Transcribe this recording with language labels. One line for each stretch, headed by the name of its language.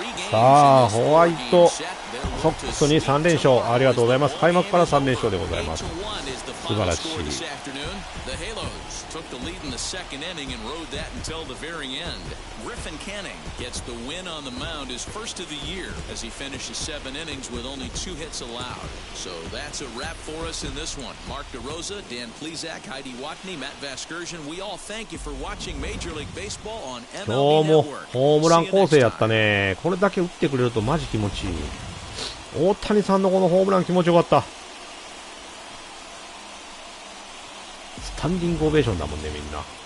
Japanese: さあ、ホワイトソックスに3連勝、ありがとうございます。開幕から3連勝でございます。素晴らしい。
English: Took the lead in the second inning and rode that until the very end. Griffin Canning gets the win on the mound, his first of the year, as he finishes 7 innings with only 2 hits allowed. So that's a wrap for us in this one. Mark DeRosa, Dan Plesac, Heidi Watney, Matt Vasgersian, we all thank you for watching Major League Baseball on MLB Network.
Japanese: 今日もホームラン構成やったね。これだけ打ってくれるとマジ気持ちいい。大谷さんのこのホームラン気持ちよかった。スタンディングオベーションだもんね、みんな。